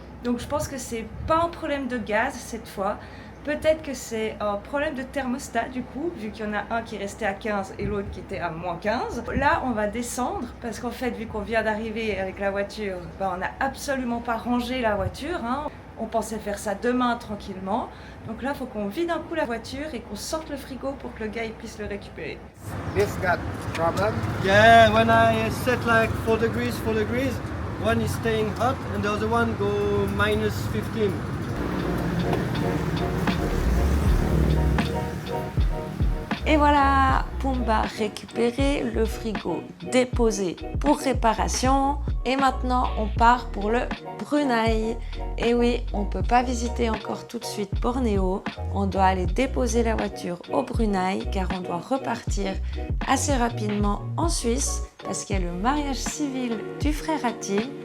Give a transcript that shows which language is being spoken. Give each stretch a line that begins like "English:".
French: Donc je pense que c'est pas un problème de gaz cette fois. Peut-être que c'est un problème de thermostat du coup, vu qu'il y en a un qui restait à 15 et l'autre qui était à moins 15. Là, on va descendre parce qu'en fait, vu qu'on vient d'arriver avec la voiture, on n'a absolument pas rangé la voiture. On pensait faire ça demain tranquillement. Donc là, il faut qu'on vide un coup la voiture et qu'on sorte le frigo pour que le gars il puisse le récupérer.
English: This got problem. Yeah, when I set like 4 degrees, one is staying hot and the other one go -15.
French: Et voilà, Pumba récupéré, le frigo déposé pour réparation. Et maintenant, on part pour le Brunei. Et oui, on ne peut pas visiter encore tout de suite Bornéo. On doit aller déposer la voiture au Brunei car on doit repartir assez rapidement en Suisse parce qu'il y a le mariage civil du frère Hatim.